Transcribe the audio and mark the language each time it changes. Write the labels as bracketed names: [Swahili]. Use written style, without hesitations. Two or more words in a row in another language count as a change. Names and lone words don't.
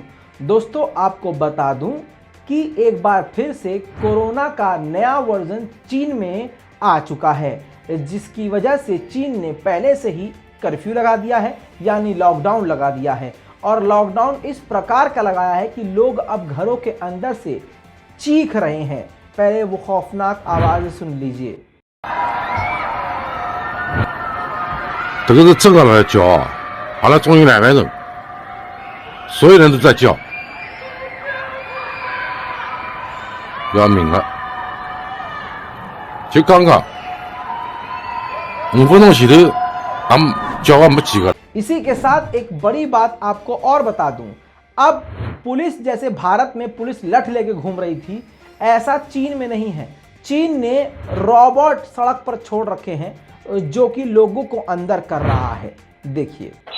[Hindi] दोस्तों, आपको बता दूँ कि एक बार फिर से कोरोना का नया वर्जन चीन में आ चुका है, जिसकी वजह से चीन ने पहले से ही कर्फ्यू लगा दिया है, यानी लॉकडाउन लगा दिया है। और लॉकडाउन इस प्रकार का लगाया है कि लोग अब घरों के अंदर से चीख रहे हैं। पहले वो खौफनाक आवाज़ सुन लीजिए। [Chinese] 这个是正常人的叫啊，好了，终于2万人，所有人都在叫，要命了！就刚刚5分钟前头，俺们叫完没几个。 [Hindi] इसी के साथ एक बड़ी बात आपको और बता दूं, अब पुलिस, जैसे भारत में पुलिस लठ लेके घूम रही थी, ऐसा चीन में नहीं है। चीन ने रोबोट सड़क पर छोड़ रखे हैं जो कि लोगों को अंदर कर रहा है। देखिए।